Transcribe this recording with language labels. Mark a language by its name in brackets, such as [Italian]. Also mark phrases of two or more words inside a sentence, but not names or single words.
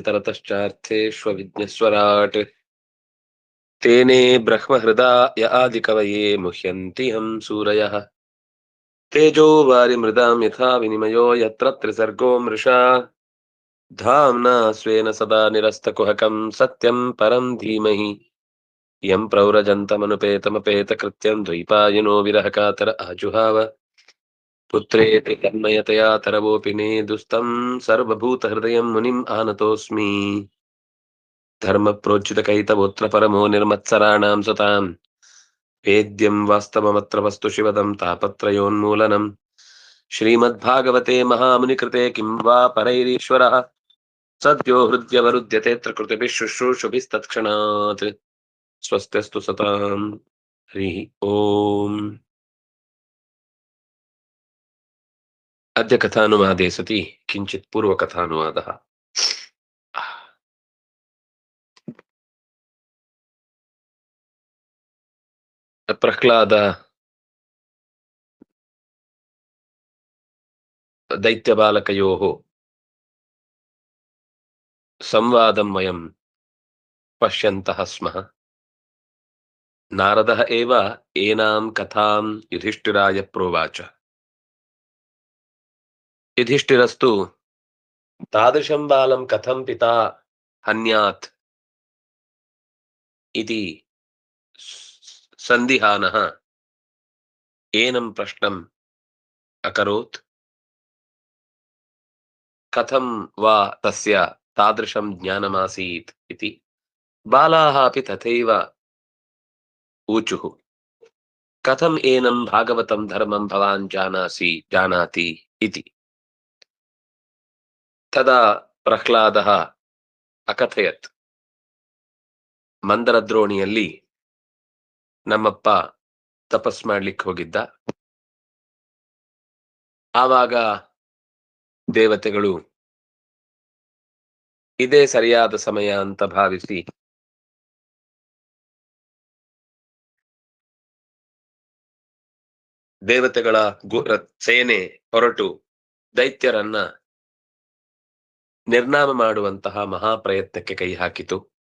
[Sanskrit] ತರತಶ್ಚಾರ್ಥೇಷ್ವವಿಘ್ನಸ್ವರಾಟ್ ತೇನೇ ಬ್ರಹ್ಮಹೃದಾಯ ಆದಿಕವಯೇ ಮುಹ್ಯಂತಿ ಹಂ ಸೂರಯಃ ತೇಜೋ ವಾರಿಮೃದಾಂ ಯಥಾ ವಿನಿಮಯೋ ಯತ್ರ ತ್ರಿಸರ್ಗೋ ಮೃಷಾ ಧಾಮ್ನಾ ಸ್ವೇನ ಸದಾ ನಿರಸ್ತಕುಹಕಂ ಸತ್ಯಂ ಪರಂ ಧೀಮಹಿ ಯಂ ಪ್ರವ್ರಜन्तಮನುಪೇತಮಪೇತಕೃತ್ಯಂ ದ್ವೈಪಾಯನೋ ವಿರಹಕಾತರ ಆಜುಹಾವ ಪುತ್ರೇತಿ ತನ್ಮಯತಯಾ ತರವೋಪಿ ನೇದುಸ್ತಂ ಸರ್ವಭೂತಹೃದಯಂ ಮುನಿಂ ಆನತೋಸ್ಮಿ ಧರ್ಮ ಪ್ರೋಜ್ಜಿತಕೈತವೋತ್ರ ಪರಮೋ ನಿರ್ಮತ್ಸರಾಣಾಂ ಸತಾಂ ವೇದ್ಯಂ ವಾಸ್ತವಮತ್ರ ವಸ್ತು ಶಿವದಂ ತಾಪತ್ರಯೋನ್ಮೂಲನಂ ಶ್ರೀಮದ್ಭಾಗವತೆ ಮಹಾಮುನಿಕೃತೆ ಕಿಂ ವಾ ಪರೈರೀಶ್ವರಃ ಸದ್ಯೋ ಹೃದ್ಯವರುಧ್ಯತೆ ತ್ರಿಕೃತಿಭಿಃ ಶುಶ್ರೂಷಭಿಸ್ತತ್ಕ್ಷಣಾತ್ ಸ್ವಸ್ತ್ಯಸ್ತು ಸತಾಂ ಹರಿ ಓಂ. ಅದ್ಯ ಕಥಾನುವಾದೇ ಸತಿ ಕಿಂಚಿತ್ ಪೂರ್ವಕಥಾನುವಾದಃ. ಪ್ರಹ್ಲಾದ ದೈತ್ಯಬಾಲಕಯೋಃ ಸಂವಾದಂ ವಯಂ ಪಶ್ಯन्तಃ ಸ್ಮಃ. ನಾರದಃ ಏವ ಏನಾಂ ಕಥಾಂ ಯುಧಿಷ್ಠಿರಾಯ ಪ್ರೋವಾಚ. ಯುಧಿಷ್ಠಿರಸ್ತು ತಾದೃಶಂ ಬಾಲಂ ಕಥಂ ಪಿತಾ ಹನ್ಯಾತ್ ಇತಿ ಸಂದಿಹಾನಃ ಏನಂ ಪ್ರಶ್ನಂ ಅಕರೋತ್. ಕಥಂ ವಾ ತಸ್ಯ ತಾದೃಶಂ ಜ್ಞಾನಮಾಸೀತ್ ಇತಿ ಬಾಲಾಃ ಅಪಿ ತಥೈವ ಊಚುಃ. ಕಥಂ ಏನಂ ಭಾಗವತಂ ಧರ್ಮಂ ಭವಾನ್ ಜಾನಾತಿ ಇತಿ. ತದಾ ಪ್ರಹ್ಲಾದಃ ಅಕಥಯತ್. [Kannada] ಮಂದರದ್ರೋಣಿಯಲ್ಲಿ ನಮ್ಮಪ್ಪ ತಪಸ್ ಮಾಡ್ಲಿಕ್ಕೆ ಹೋಗಿದ್ದ. ಆವಾಗ ದೇವತೆಗಳು ಇದೇ ಸರಿಯಾದ ಸಮಯ ಅಂತ ಭಾವಿಸಿ ದೇವತೆಗಳ ಸೇನೆ ಹೊರಟು ದೈತ್ಯರನ್ನ ನಿರ್ನಾಮ ಮಾಡುವಂತಹ ಮಹಾಪ್ರಯತ್ನಕ್ಕೆ ಕೈ ಹಾಕಿತು.